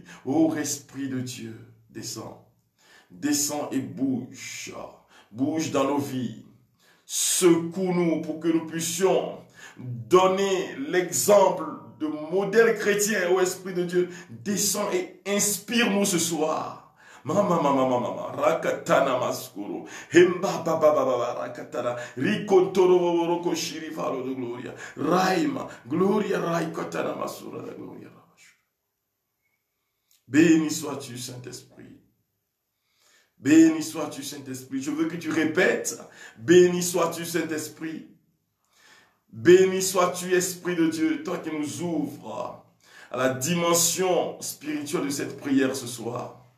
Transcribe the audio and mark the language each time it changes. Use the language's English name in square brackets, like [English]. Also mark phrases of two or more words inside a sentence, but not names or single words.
[French] Ô Esprit de Dieu, descends, descends et bouge, bouge dans nos vies. Secoue-nous pour que nous puissions donner l'exemple de modèle chrétien. Ô Esprit de Dieu, descends et inspire-nous ce soir. Mama mama mama rakatana maskuro hemba baba baba rakatana rikontoro roko shiri falo de gloria raima gloria raikatana masura de gloria. Béni sois-tu Saint-Esprit. Béni sois-tu Saint-Esprit. Je veux que tu répètes. Béni sois-tu Saint-Esprit. Béni sois-tu Esprit de Dieu, toi qui nous ouvres à la dimension spirituelle de cette prière ce soir.